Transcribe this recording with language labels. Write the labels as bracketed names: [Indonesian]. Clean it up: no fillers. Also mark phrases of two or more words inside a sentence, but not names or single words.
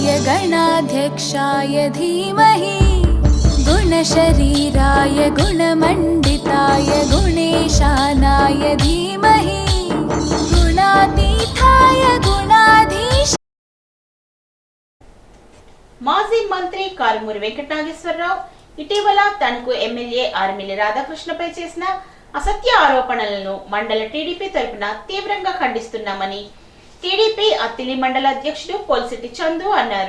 [Sanskrit] गणाध्यक्षाय धीमहि गुणशरीराय गुणमण्डिताय गुणेशानाय धीमहि गुणातीताय गुणाधीश. [Telugu] మాజీ మంత్రి కారుమూరి వెంకట నాగేశ్వరరావు ఇటీవల తనకు ఎమ్మెల్యే ఆర్మిల్లి రాధాకృష్ణపై చేసిన అసత్య ఆరోపణలను మండల టీడీపీ తరపున తీవ్రంగా ఖండిస్తున్నామని టీడీపీ అత్తిలి మండల అధ్యక్షుడు పోల్సిటి చందు అన్నారు.